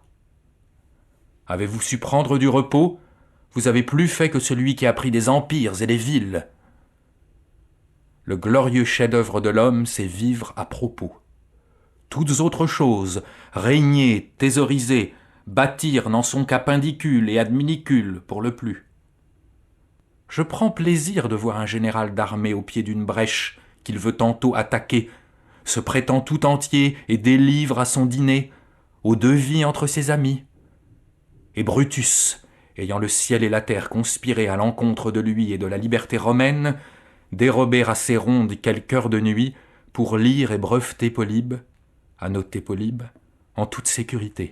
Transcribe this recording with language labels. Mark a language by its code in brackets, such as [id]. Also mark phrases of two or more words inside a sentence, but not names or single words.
[fr] Avez-vous su prendre du repos ? Vous avez plus fait que celui qui a pris des empires et des villes. Le glorieux chef-d'œuvre de l'homme, c'est vivre à propos. Toutes autres choses, régner, thésauriser, bâtir n'en sont qu'à pendicule et ad minicule pour le plus. Je prends plaisir de voir un général d'armée au pied d'une brèche qu'il veut tantôt attaquer, se prétend tout entier et délivre à son dîner, au devis entre ses amis. Et Brutus, ayant le ciel et la terre conspiré à l'encontre de lui et de la liberté romaine, dérober à ses rondes quelque heure de nuit pour lire et breveter Polybe, annoter Polybe, en toute sécurité.